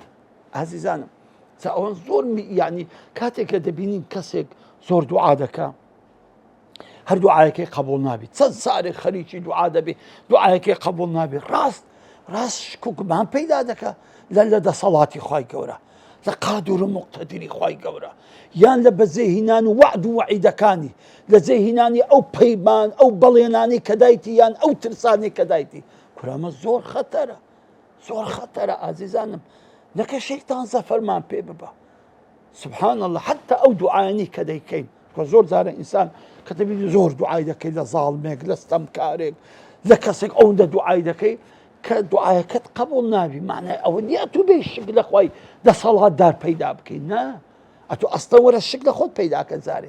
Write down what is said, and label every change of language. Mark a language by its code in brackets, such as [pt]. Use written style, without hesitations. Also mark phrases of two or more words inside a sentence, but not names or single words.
[ckb] ئازیزانم، ئەوەن زۆر یعنی کاتێککە دەبینین کەسێک زۆر دوعا دەکا، هەر دوعایەکەی قبول نابێت، چەند سارێک خەریکی دوعا دەبێ دوعایەکەی قبول نابێت، ڕاست شک و گومان پەیدا دەکا لە دەسەڵاتی خوای گەورە، لە قادر و مقتەدیری خوای گەورە، یان لە بەجێهێنان و وعد و وعیدەکانی، لە جێهێنانی ئەو پەیمان ئەو بەڵێنانی کە دایتی یان ئەو ترسانی کە دایتی. کورامە زۆر خەتەرە، زۆر خەتەرە ئازیزانم. نەکە شەیتان زەفەرمان پێ ببە. [ar] سبحان الله، [ckb] حتى ئەو دوعایانی کە دەیکەین، زۆر جارە ئینسان کە دەبینی زۆر دوعای دەکەی لە زاڵمێک، لە ستەمکارێک، لە کەسێک ئەوەندە دوعای دەکەی کە دوعایەکەت قبول نابی. معنای ئەوە نیە تو بێ شک لە خوای دەسەڵاتدار پەیدا بکەی، نا، ئەتو ئەستە وەرە شک لە خۆت پەیداکە زارێ.